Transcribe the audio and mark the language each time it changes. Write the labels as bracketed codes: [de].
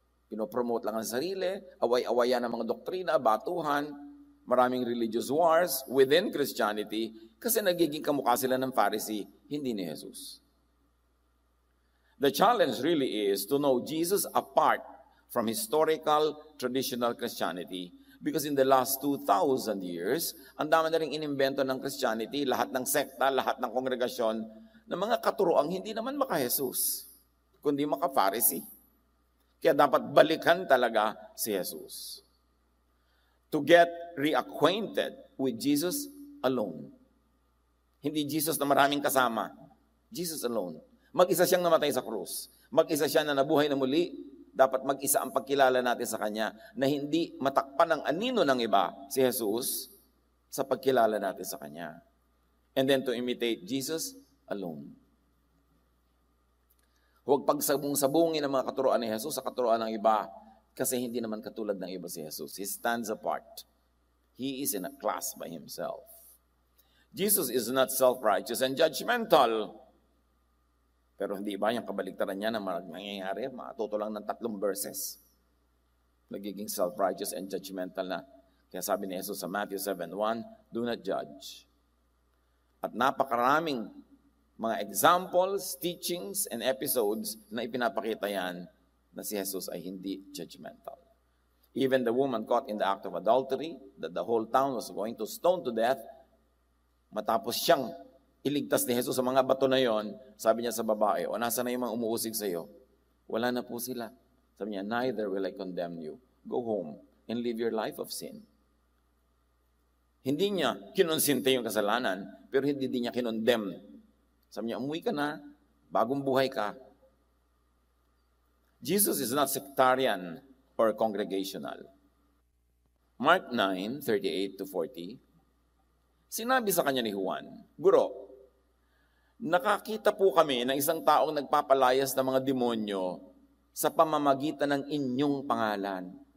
[tl] Pinopromote lang ang sarili, away-awayan ng mga doktrina, batuhan, maraming [en] religious wars within Christianity [tl] kasi nagiging kamukha sila ng Pharisee, hindi ni Jesus. [en] The challenge really is to know Jesus apart from historical, traditional Christianity. Because in the last 2,000 years, [tl] ang dami na rin inimbento ng Christianity, lahat ng sekta, lahat ng kongregasyon, ng mga katuroang hindi naman maka-Jesus, kundi maka-Pharisee. Kaya dapat balikan talaga si Jesus. [en] To get reacquainted with Jesus alone. [tl] Hindi Jesus na maraming kasama. [en] Jesus alone. [tl] Mag-isa siyang namatay sa krus. Mag-isa siya na nabuhay na muli. Dapat mag-isa ang pagkilala natin sa Kanya na hindi matakpan ng anino ng iba si Jesus sa pagkilala natin sa Kanya. [en] And then to imitate Jesus alone. [tl] Huwag pagsabong-sabungin ang mga katuroan ni Jesus sa katuroan ng iba kasi hindi naman katulad ng iba si Jesus. [en] He stands apart. He is in a class by himself. Jesus is not self-righteous and judgmental. [tl] Pero hindi ba yung kabaligtaran niya na nangyayari? Matuto lang ng 3 verses. Nagiging self-righteous and judgmental na. Kaya sabi ni Jesus sa Matthew 7:1, [en] do not judge. [tl] At napakaraming mga examples, teachings, and episodes na ipinapakita yan na si Jesus ay hindi judgmental. [en] Even the woman caught in the act of adultery, that the whole town was going to stone to death, [tl] matapos siyang iligtas ni Jesus sa mga bato na yon, sabi niya sa babae, o nasa na yung mga umuusig sa iyo? Wala na po sila. Sabi niya, [en] neither will I condemn you. Go home and live your life of sin. [tl] Hindi niya kinonsinte yung kasalanan, pero hindi din niya kinondemn. Sabi niya, umuwi ka na, bagong buhay ka. [en] Jesus is not sectarian or congregational. [tl] Mark 9:38-40, sinabi sa kanya ni Juan, Guro, nakakita po kami ng isang taong nagpapalayas ng mga demonyo sa pamamagitan ng inyong pangalan.